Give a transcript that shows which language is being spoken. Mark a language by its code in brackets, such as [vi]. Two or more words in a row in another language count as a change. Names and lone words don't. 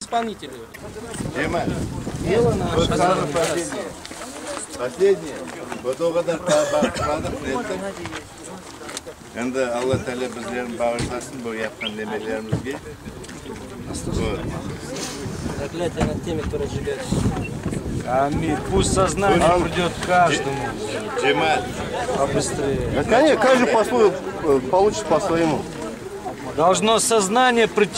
[ru] исполнители. Дима, Дело наше. вот самое последнее. Вот [crh] o kadar bağışladık ettik. Endi Allah Teala bizlerin bağışlasın bu yapkan demelerimizge. [ru] Проклятие над теми, кто разжигает. Аминь. Пусть сознание придет каждому. Джемаль. Побыстрее. Конечно, каждый получит по своему. Должно сознание прийти